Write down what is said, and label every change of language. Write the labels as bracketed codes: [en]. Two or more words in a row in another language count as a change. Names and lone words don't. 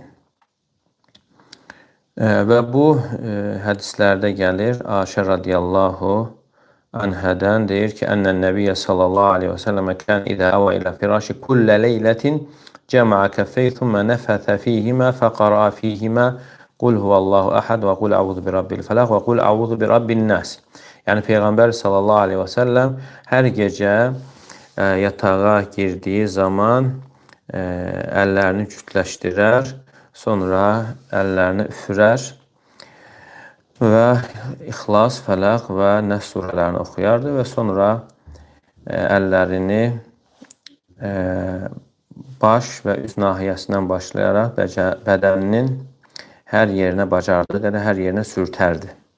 [az] Və bu hədislərdə gəlir, Aişə radiyallahu anhədən deyir ki, [ar] أن النبي صلى الله عليه وسلم كان إذا أوى إلى فراشه كل ليلة جمع كفيه ثم نفث فيهما فقرأ فيهما قل هو الله أحد وقل أعوذ برب الفلق وقل أعوذ برب الناس. Yəni Peyğəmbər صلى الله عليه وسلم hər gecə yatağa girdiyi zaman əllərini cütləşdirər, sonra əllərini üfürər və İxlas, Fələq və Nəs surələrini oxuyardı və sonra əllərini baş və üz nahiyəsindən başlayaraq bədəninin hər yerinə bacardığı qədər hər yerinə sürtərdi.